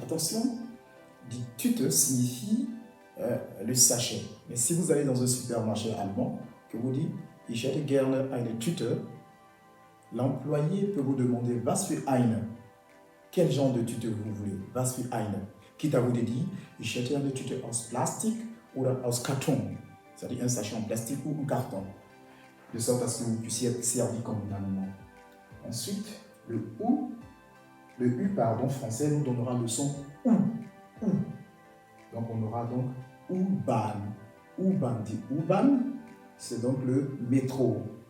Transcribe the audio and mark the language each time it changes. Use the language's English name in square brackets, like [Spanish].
[French] Attention, dit tute signifie le sachet. Mais si vous allez dans un supermarché allemand, que vous dites [German] ich hätte gerne eine Tüte, [French] l'employé peut vous demander [German] was für eine. [French] Quel genre de tute vous voulez? [German] Was für eine. [French] Quitte à vous de dire [German] ich hätte eine Tüte aus Plastik oder aus Karton. [French] C'est-à-dire un sachet en plastique ou en carton. De sorte à ce que vous puissiez être servi comme un allemand. Ensuite, le U français nous donnera le son OU. Donc on aura donc U-Bahn, dit U-Bahn, c'est donc le métro.